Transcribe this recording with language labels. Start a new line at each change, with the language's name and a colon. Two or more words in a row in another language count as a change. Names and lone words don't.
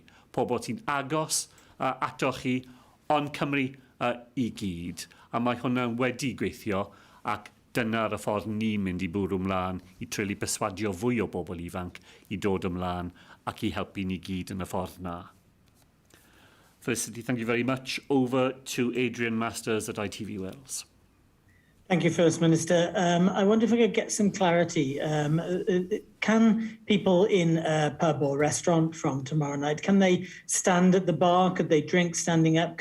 Welsh: Pobl sy'n agos ato chi, ond Cymru i gyd. A mae hwnna wedi gweithio ac dyna'r y ffordd ni'n mynd i bwrw ymlaen i treuli perswadio fwy o bobl ifanc i dod ymlaen ac i helpu ni gyd yn y ffordd na.
English: Felicity, thank you very much. Over to Adrian Masters at ITV Wales. Thank you, First Minister. I wonder if I could get some clarity. Can people in a pub or restaurant from tomorrow night, can they stand at the bar? Could they drink standing up?